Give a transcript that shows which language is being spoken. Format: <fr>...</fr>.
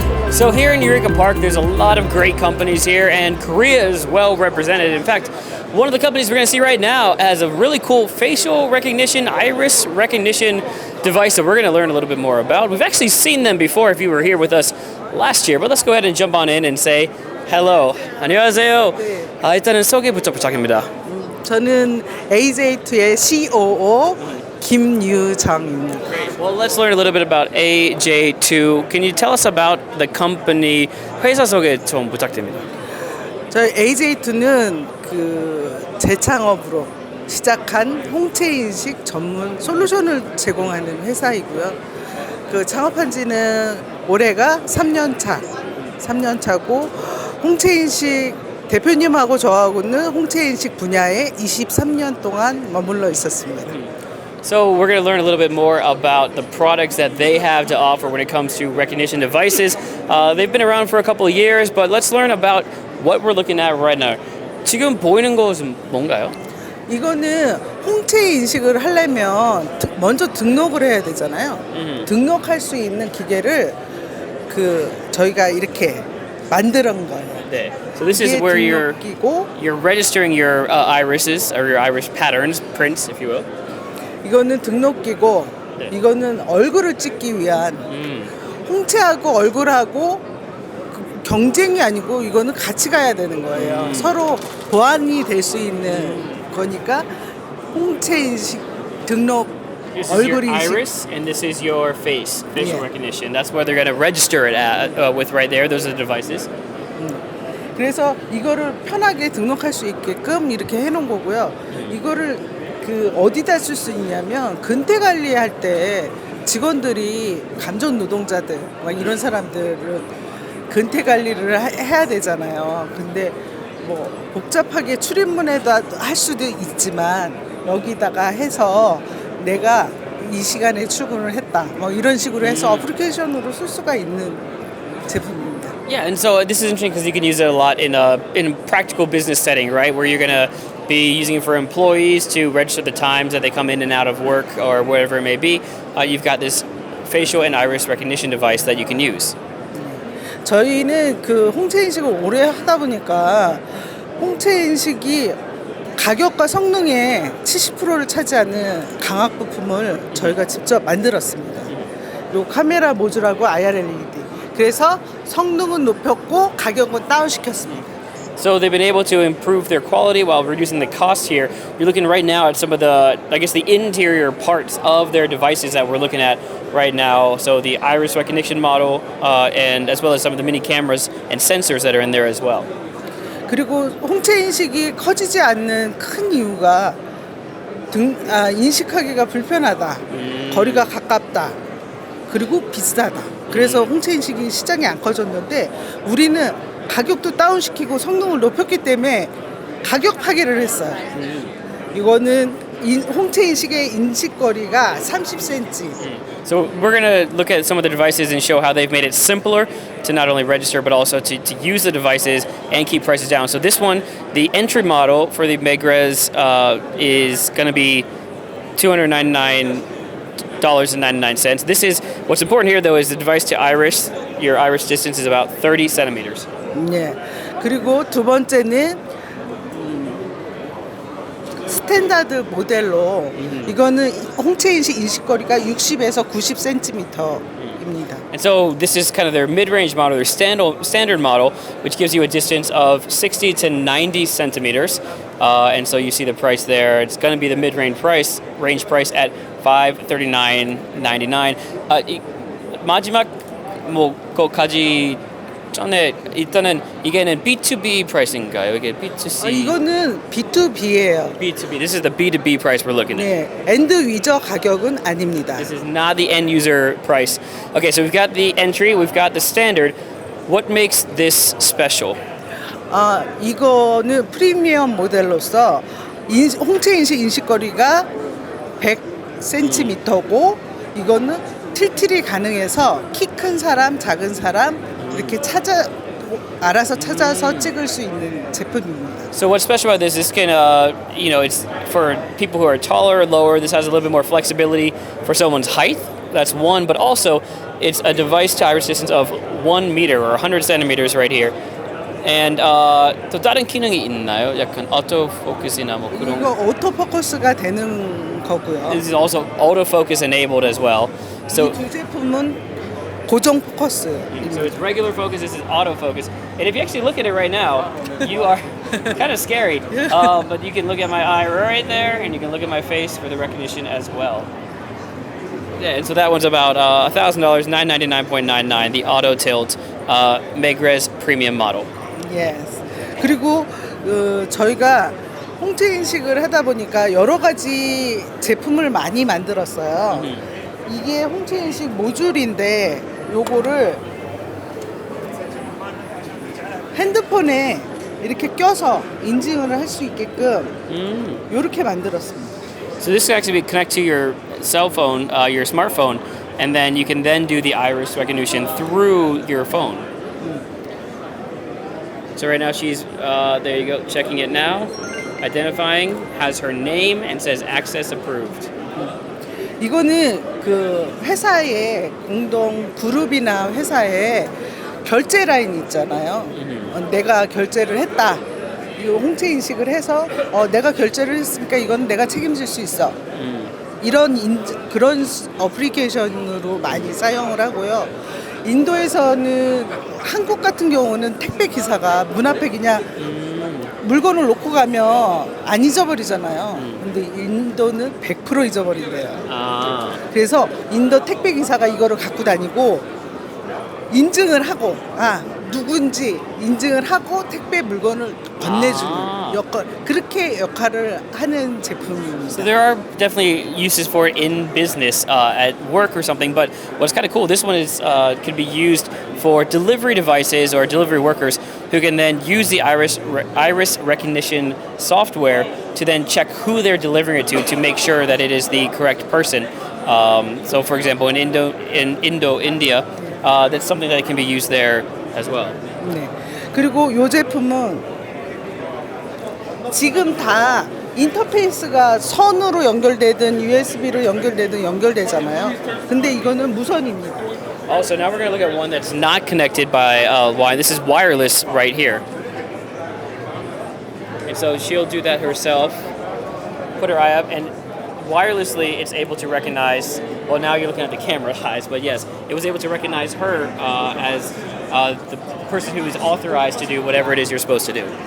<en>So here in Eureka Park, there's a lot of great companies here, and Korea is well represented. In fact, one of the companies we're going to see right now has a really cool facial recognition, iris recognition device that we're going to learn a little bit more about. We've actually seen them before if you were here with us last year, but let's go ahead and jump on in and say hello.</en> <ko>안녕하세요. 일단은 소개부터 부탁드립니다. 저는 AJ2의 COO 김유정입니다.</ko> <en>Great. Well, let's learn a little bit about AJ2. Can you tell us about the company?</en> <ko>회사 소개 좀 부탁드립니다. 저희 AJ2는 그 재창업으로 시작한 홍채인식 전문 솔루션을 제공하는 회사이고요. 그 창업한 지는 올해가 3년 차고 홍채인식 대표님하고 저하고는 홍채인식 분야에 23년 동안 머물러 있었습니다.</ko> <en>So we're going to learn a little bit more about the products that they have to offer when it comes to recognition devices. They've been around for a couple of years, but let's learn about what we're looking at right now.</en> <ko>지금 보이는 것은 뭔가요? 이거는 홍채 인식을 하려면 먼저 등록을 해야 되잖아요. 등록할 수 있는 기계를 저희가 이렇게 만드는 거예요. 네.</ko> <en>So this is where you're registering your irises or your iris patterns, prints, if you will.</en> <ko>이거는 등록기고 네. 이거는 얼굴을 찍기 위한 홍채하고 얼굴하고 경쟁이 아니고 이거는 같이 가야 되는 거예요. 서로 보완이 될 수 있는 거니까 홍채 인식 등록</ko> <en>This is</en> <ko>얼굴 인식</ko> <en>iris, and this is your facial recognition. That's what they're going to register it with right there. Those are the devices.</en> <ko>그래서 이거를 편하게 등록할 수 있게끔 이렇게 해놓은 거고요. 이거를 어디다 쓸 수 있냐면 근태 관리할 때 직원들이 감정 노동자들 막 이런 사람들은 근태 관리를 해야 되잖아요. 근데 뭐 복잡하게 출입문에다 할 수도 있지만 여기다가 해서 내가 이 시간에 출근을 했다. 뭐 이런 식으로 해서 어플리케이션으로 쓸 수가 있는 제품입니다.</ko> <en>Yeah, and so this is interesting because you can use it a lot in a practical business setting, right? Where you're going to be using it for employees to register the times that they come in and out of work or whatever it may be. You've got this facial and iris recognition device that you can use.</en> <ko>저희는 홍채 인식을 오래 하다 보니까 홍채 인식이 가격과 성능의 70%를 차지하는 광학부품을 저희가 직접 만들었습니다. 요 카메라 모듈하고 IR-LED. 그래서 성능은 높였고 가격은 다운시켰습니다.</ko> <en>So they've been able to improve their quality while reducing the cost here. You're looking right now at some of the, I guess, the interior parts of their devices that we're looking at right now. So the iris recognition model and as well as some of the mini cameras and sensors that are in there as well.</en> <ko>그리고 홍채 인식이 커지지 않는 큰 이유가 인식하기가 불편하다, 거리가 가깝다, 그리고 비싸다. 그래서 홍채 인식이 시장이 안 커졌는데 우리는 가격도 다운시키고 성능을 높였기 때문에 가격 파괴를 했어요. 이거는 홍채 인식의 인식거리가 30cm.</ko> <en>So we're going to look at some of the devices and show how they've made it simpler to not only register but also to use the devices and keep prices down. So this one, the entry model for the Megres is going to be $299.99. This is what's important here though is the device to iris. Your iris distance is about 30 centimeters.</en> <ko>네. 그리고 두 번째는 스탠다드 모델로 이거는 홍채 인식 인식거리가 60에서 90cm입니다.</ko> <en>And so this is kind of their mid-range model, their standard model, which gives you a distance of 60 to 90 centimeters. And so you see the price there. It's going to be the mid-range price at $539.99.</en> <ko>마지막 뭐까지 전에 일단은 이게는 B2B 프라이스인가요? 이게 B2C? 이거는 B2B예요. B2B.</ko> <en>This is the B2B price we're looking at.</en> <ko>네, 엔드 유저 가격은 아닙니다.</ko> <en>This is not the end user price. Okay, so we've got the entry, we've got the standard. What makes this special?</en> <ko>이거는 프리미엄 모델로서 홍채인식 인식거리가 100cm고 이거는 틸틸이 가능해서 키 큰 사람, 작은 사람 이렇게 알아서 찾아서 찍을 수 있는 제품입니다.</ko> <en>So what's special about this? This can, it's for people who are taller or lower. This has a little bit more flexibility for someone's height. That's one, but also it's a device to iris distance of 1 meter or 100 centimeters right here.</en> <ko>And 또 다른 기능이 있나요? 약간 autofocus이나 뭐 그런. 이거 오토포커스가 되는 거고요.</ko> <en>This is also autofocus enabled as well. So</en> <ko>이 두 제품은 고정 포커스.</ko> <en>So it's regular focus, this is autofocus. And if you actually look at it right now, you are kind of scary. But you can look at my eye right there, and you can look at my face for the recognition as well. Yeah, and so that one's about $1,000, $999.99, the auto tilt Megres premium model. Yes.</en> <ko>그리고 저희가 홍채 인식을 하다 보니까 여러 가지 제품을 많이 만들었어요. 이게 홍채 인식 모듈인데 요거를 핸드폰에 이렇게 껴서 인증을 할 수 있게끔 이렇게 만들었습니다.</ko> <en>So this can actually connect to your cell phone, your smartphone, and then you can then do the iris recognition through your phone. So right now she's, there you go, checking it now, identifying, has her name, and says access approved.</en> <ko>이거는 그 회사의 공동 그룹이나 회사에 결제 라인 있잖아요. 내가 결제를 했다. 이 홍채 인식을 해서 내가 결제를 했으니까 이건 내가 책임질 수 있어. 이런 그런 어플리케이션으로 많이 사용을 하고요. 인도에서는 한국 같은 경우는 택배 기사가 문 앞에 그냥 물건을 놓고 가면 안 잊어버리잖아요. 근데 인도는 100% 잊어버린대요. 그래서 인도 택배 기사가 이거를 갖고 다니고 인증을 하고 누군지 인증을 하고 택배 물건을 건네주는 그렇게 역할을 하는 제품입니다.</ko> <en>So there are definitely uses for it in business, at work or something. But what's kind of cool, this one is could be used for delivery devices or delivery workers who can then use the iris recognition software to then check who they're delivering it to make sure that it is the correct person. So, for example, in India, that's something that can be used there as well.</en> <ko>네. 그리고 이 제품은 지금 다 인터페이스가 선으로 연결되든 USB로 연결되든 연결되잖아요. 근데 이거는 무선입니다.</ko> <en>Also, now we're going to look at one that's not connected by wire. This is wireless right here. And so she'll do that herself, put her eye up, and wirelessly it's able to recognize, well, now you're looking at the camera eyes, but yes, it was able to recognize her as the person who is authorized to do whatever it is you're supposed to do.</en>